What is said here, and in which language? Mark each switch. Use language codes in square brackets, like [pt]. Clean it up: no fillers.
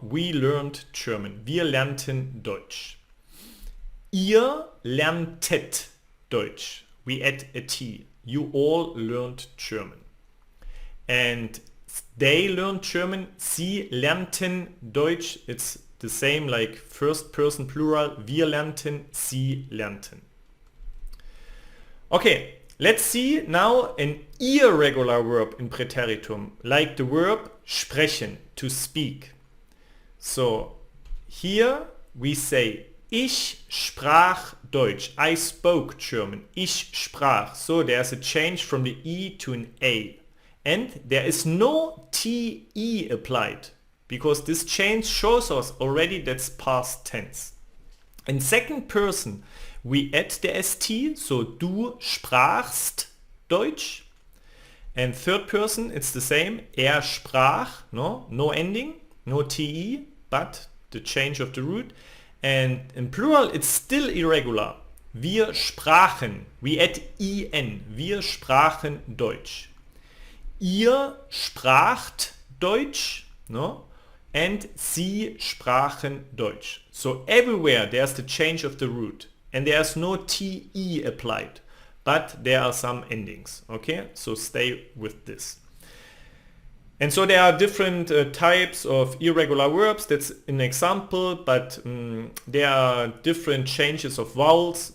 [en] We learned German. [de] Wir lernten Deutsch. Ihr lerntet Deutsch. [en] We add a t. You all learned German. And they learned German. [de] Sie lernten Deutsch. [en] It's the same like first person plural. [de] Wir lernten, sie lernten. [en] Okay. Let's see now an irregular verb in Präteritum, like the verb sprechen, to speak. So here we say [de] ich sprach Deutsch, [en] I spoke German, [de] ich sprach. [en] So there's a change from the E to an A. And there is no TE applied, because this change shows us already that's past tense. In second person we add the st, so [de] du sprachst Deutsch. [en] And third person it's the same, sprach, no ending, no te, but the change of the root. And in plural it's still irregular. [de] Wir sprachen, [en] we add en, [de] wir sprachen Deutsch. Ihr spracht Deutsch, no? And sie sprachen Deutsch. [en] So everywhere there's the change of the root. And there's no te applied, but there are some endings. Okay, so stay with this. And so there are different types of irregular verbs. That's an example, but there are different changes of vowels.